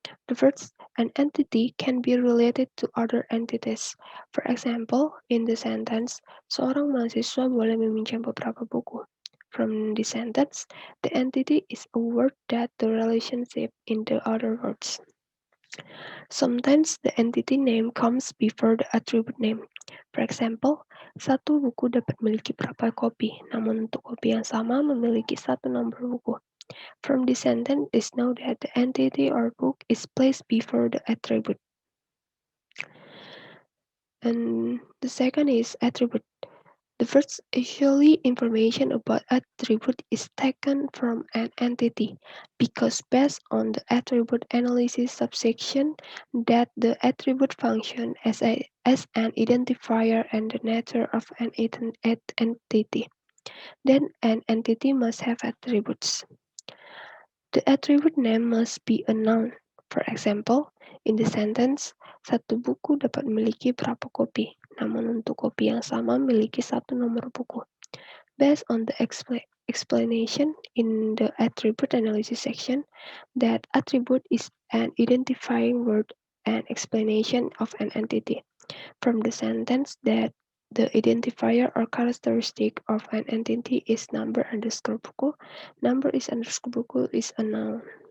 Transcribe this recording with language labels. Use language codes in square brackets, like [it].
[en] The first, an entity can be related to other entities. For example, in the sentence, [id] seorang mahasiswa boleh meminjam beberapa buku. [en] From the sentence, the entity is a word that the relationship in the other words. Sometimes the entity name comes before the attribute name. For example, [id] satu buku dapat memiliki berapa kopi, namun untuk kopi yang sama memiliki satu nomor buku. [en] From this sentence, it's known that the entity or book is placed before the attribute. And the second is attribute. The first usually information about attribute is taken from an entity because based on the attribute analysis subsection that the attribute function as an identifier and the nature of an entity. Then an entity must have attributes. The attribute name must be a noun. For example, in the sentence, [id] satu buku dapat memiliki berapa kopi, namun untuk kopi yang sama memiliki satu nomor buku. [en] Based on the explanation in the attribute analysis section, that attribute is an identifying word and explanation of an entity. From the sentence that the identifier or characteristic of an entity is number underscore buku, number is underscore buku is a noun.